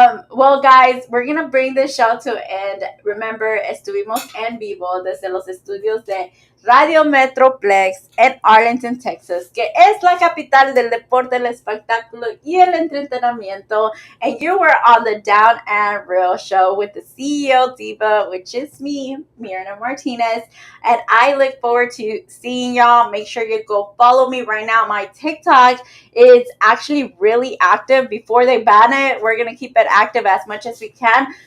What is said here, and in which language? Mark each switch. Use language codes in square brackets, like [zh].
[en] Well, guys, we're going to bring this show to an end. [es] Remember, estuvimos en vivo desde los estudios de Radio Metroplex en Arlington, Texas, que es la capital del deporte, el espectáculo y el entretenimiento. [en] And you were on the Down and Real show with the CEO Diva, which is me, Mirna Martinez. And I look forward to seeing y'all. Make sure you go follow me right now. My TikTok is actually really active. Before they ban it, we're going to keep it active as much as we can.